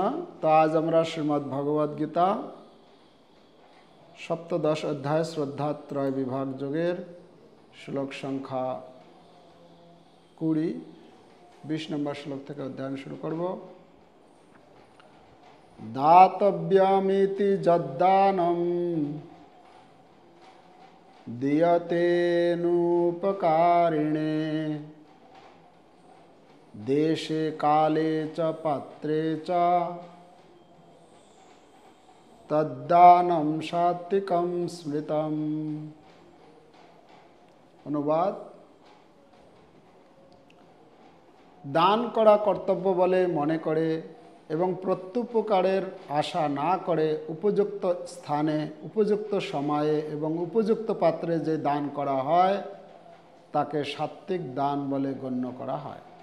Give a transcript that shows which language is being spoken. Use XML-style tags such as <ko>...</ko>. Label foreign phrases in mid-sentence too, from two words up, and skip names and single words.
<hi>तो आज</hi> <bn>আমরা শ্রীমদ্ ভগবদ গীতা সপ্তদশ অধ্যায় শ্রদ্ধাত্রয় বিভাগ যোগের শ্লোক সংখ্যা 20 নম্বর শ্লোক থেকে অধ্যয়ন শুরু করব।</bn> <sa>দাতব্যমিতি যদ্দানম দীয়তেনুপকারিণে देशे काले च पात्रे च तद्दानं सात्विकं स्मृतम्।</sa> <bn>অনুবাদ, দান করা কর্তব্য বলে মনে করে এবং প্রত্যুপকারের আশা না করে উপযুক্ত স্থানে উপযুক্ত সময়ে এবং উপযুক্ত পাত্রে যে দান করা হয় তাকে সাত্বিক দান বলে গণ্য করা হয়।</bn>